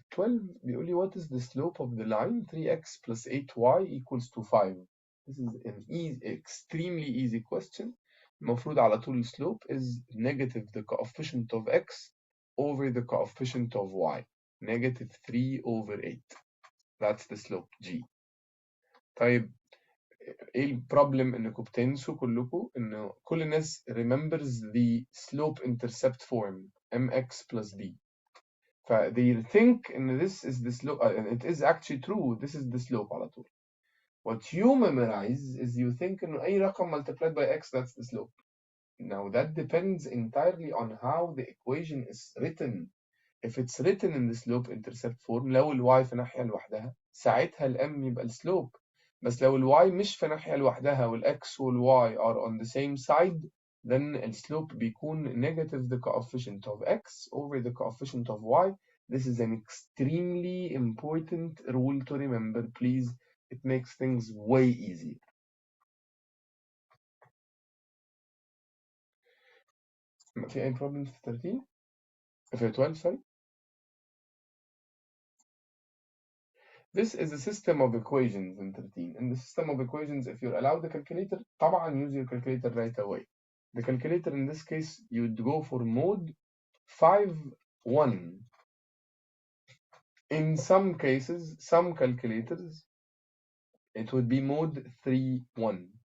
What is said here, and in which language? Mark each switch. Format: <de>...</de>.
<en>12</en> <ar>بيقول لي</ar> <en>what is the slope of the line 3x plus 8y equals to 5. This is an extremely easy question.</en> <ar>المفروض على طول</ar> <en>slope is negative the coefficient of x over the coefficient of y. Negative 3 over 8. That's the slope G.</en> <ar>طيب ايه البروبلم انكم بتنسوا كلكم ان كل الناس</ar> <en>remembers the slope intercept form mx plus b. they think ان this is the slope and it is actually true, this is the slope</en> <ar>على طول.</ar> <en>What you memorize is you think انه اي رقم multiplied by x that's the slope. Now that depends entirely on how the equation is written. If it's written in the slope intercept form</en> <ar>لو ال y في ناحية لوحدها ساعتها ال m يبقى السلوب. بس لو ال y مش في ناحية لوحدها وال x وال y</ar> <en>are on the same side</en> <ar>then السلوب بيكون</ar> <en>negative the coefficient of x over the coefficient of y. This is an extremely important rule to remember, please. It makes things way easier.</en> <ar>في أي problem في 13؟ في 12 sorry.</ar> <en>This is a system of equations in 13. In the system of equations, if you're allowed the calculator, طبعا use your calculator right away. The calculator in this case, you'd go for mode 5-1. In some cases, some calculators, it would be mode 3-1.</en>